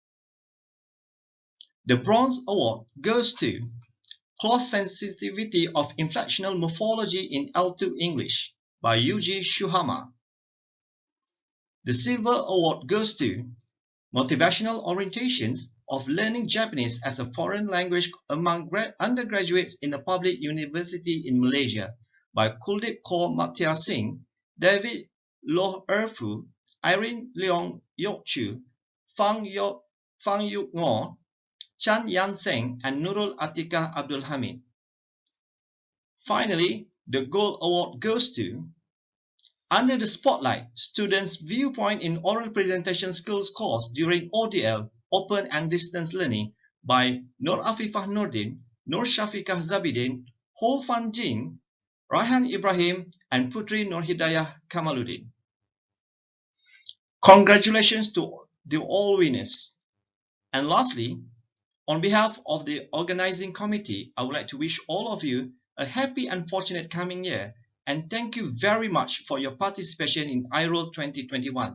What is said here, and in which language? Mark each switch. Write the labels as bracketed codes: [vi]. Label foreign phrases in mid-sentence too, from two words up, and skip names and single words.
[en] The Bronze Award goes to Close Sensitivity of Inflectional Morphology in L2 English by Yuji Shuhama. The Silver Award goes to Motivational Orientations of Learning Japanese as a Foreign Language Among Undergraduates in a Public University in Malaysia by Kuldeep Kaur Makhtiar Singh, David Loh Erfu, Irene Leong Yok Chu, Fang Yuk Ngo, Chan Yan Seng, and Nurul Atikah Abdul Hamid. Finally, the Gold Award goes to Under the Spotlight, Students' Viewpoint in Oral Presentation Skills course during ODL, Open and Distance Learning by Nur Afifah Nordin, Nur Shafiqah Zabidin, Ho Fan Jin, Raihan Ibrahim, and Putri Nur Hidayah Kamaluddin. Congratulations to all winners. And lastly, on behalf of the organizing committee, I would like to wish all of you a happy and fortunate coming year, and thank you very much for your participation in I-RoLE 2021.